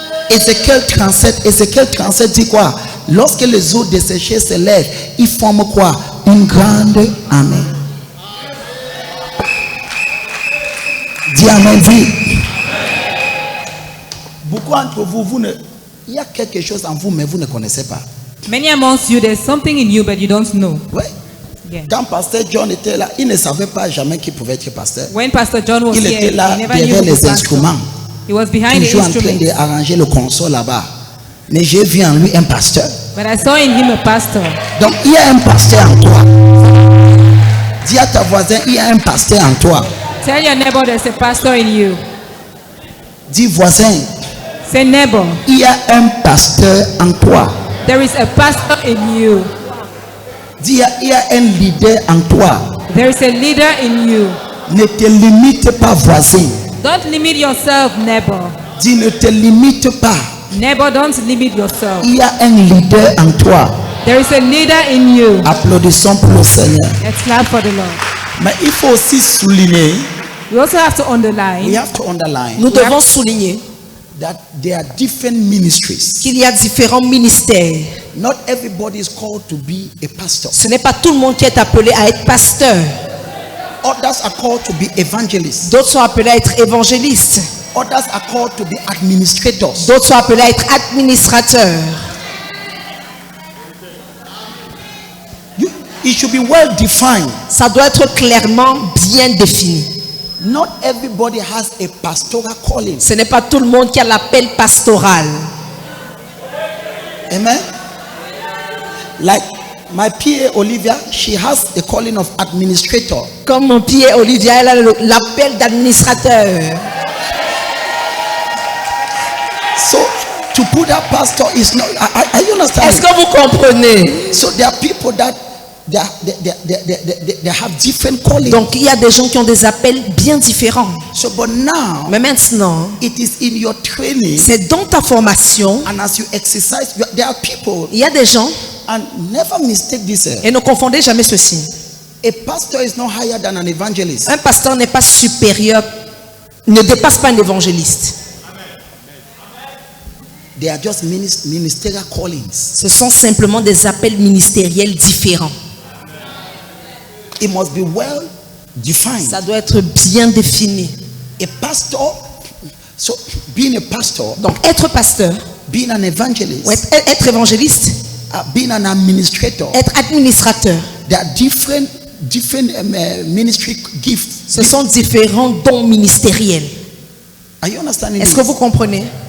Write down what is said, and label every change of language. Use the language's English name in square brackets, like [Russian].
[French] Ézéchiel 37 dit quoi? Lorsque les eaux desséchées se lèvent, ils forment quoi? Une grande armée. Dis amen, dis. Beaucoup d'entre vous, il y a quelque chose en vous, mais vous ne connaissez pas. [English] Many amongst you, there's something in you, but you don't know. [French] Oui. [English] Yeah. [French] Quand pasteur John était là, il ne savait pas jamais qu'il pouvait être pasteur. [English] When Pastor John was [French] Il [English] here, [French] était là [English] he never knew [French] derrière [English] he was [French] les [English] pastor. [French] instruments, [English] He was behind the [French] toujours en train [English] instruments. [French] d'arranger le console là-bas. Mais j'ai vu en lui un pasteur. [English] But I saw in him a pastor. [French] Donc il y a un pasteur en toi. Dis à ta voisin, il y a un pasteur en toi. [English] Tell your neighbor there's a pastor in you. [French] Dis voisin, [English] Say neighbor, [French] il y a un pasteur en toi. [English] there is a pastor in you. [French] Dis, il y a un leader en toi. [English] There is a leader in you. [French] Ne te limite pas voisin. [English] Don't limit yourself, neighbor. [French] Dis, ne te limite pas. [English] Neighbor, don't limit yourself. [French] Il y a un leader en toi. [English] There is a leader in you. [French] Applaudissons pour le Seigneur. [English] Let's clap for the Lord. [French] Mais il faut aussi souligner, [English] We also have to underline we have to underline [French] Nous devons souligner [English] that there are different ministries. [French] qu'il y a différents ministères. [English] Not everybody is called to be a pastor. [French] Ce n'est pas tout le monde qui est appelé à être pasteur. [English] Others are called to be evangelists. [French] D'autres sont appelés à être évangélistes. [English] Others are called to be administrators. [French] D'autres sont appelés à être administrateurs. [English] It should be well defined. [French] Ça doit être clairement bien défini. [English] Not everybody has a pastoral calling. [French] Ce n'est pas tout le monde qui a l'appel pastoral. [English] Amen. Like my PA Olivia, she has the calling of administrator. [French] Comme mon pied Olivia, elle a l'appel d'administrateur. [English] So to put that pastor is not. Are you understand? [French] Est-ce que vous comprenez? [English] So there are people that they have different callings. [French] Donc il y a des gens qui ont des appels bien différents. [English] So but now [French] Mais maintenant, [English] it is in your training [French] c'est dans ta formation. [English] and as you exercise, there are people [French] Il y a des gens, [English] and never mistake this. [French] et ne confondez jamais ceci. [English] A pastor is not higher than an evangelist. [French] Un pasteur n'est pas supérieur, ne dépasse pas un évangéliste. [English] They are just ministerial callings. [French] Ce sont simplement des appels ministériels différents. [English] It must be well defined. [French] Ça doit être bien défini. [English] A pastor, so being a pastor, [French] Donc être pasteur, [English] being an evangelist, [French] ou être évangéliste, [English] being an administrator, [French] être administrateur, [English] there are different ministry gifts. [French] ce sont différents dons ministériels. [English] Are you understanding? [French] Est-ce que vous comprenez?